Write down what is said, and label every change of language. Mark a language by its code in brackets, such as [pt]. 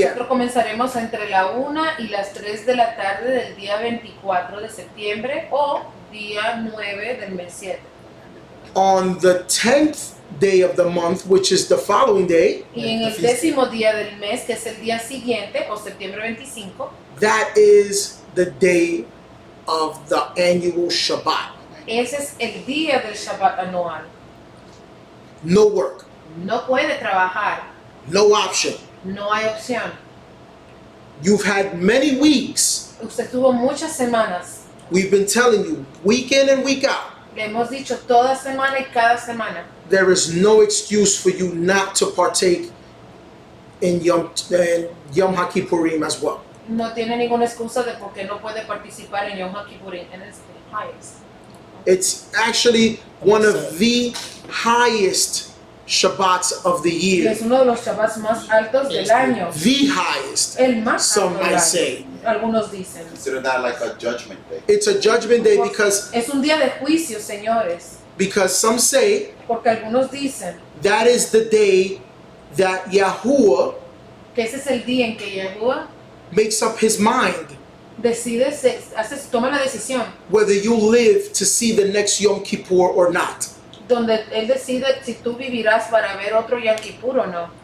[es] nosotros comenzaremos entre la 1 y las 3 de la tarde del día 24 de septiembre o día 9 del mes 7. [en] On the 10th day of the month, which is the following day, [es] Y en el 10º día del mes, que es el día siguiente, o septiembre 25, [en] that is the day of the annual Shabbat. [es] ese es el día del Shabbat anual. [en] No work, [es] No puede trabajar, [en] no option. [es] no hay opción. [en] You've had many weeks. [es] Usted tuvo muchas semanas, [en] We've been telling you, week in and week out, [es] le hemos dicho toda semana y cada semana. [en] there is no excuse for you not to partake in Yom HaKippurim as well. [es] No tiene ninguna excusa de por qué no puede participar en Yom HaKippurim, en el [en] highest. It's actually one of the highest Shabbats of the [es] Y [en] year. [es] es uno de los Shabbats más altos del año. [en] The highest, [es] El más [en] some [es] alto del [en] might [es] año. [en] say. [es] Algunos dicen. [en] Consider that like a judgment day. It's a judgment day because [es] Es un día de juicio, señores. [en] some say [es] Porque algunos dicen [en] that is the day that Yahuwah [es] que ese es el día en que Yahuwah [en] makes up his mind [es] decide, toma la decisión, [en] whether you live to see the next Yom Kippur or not. [es] donde él decide si tú vivirás para ver otro Yom Kippur o no.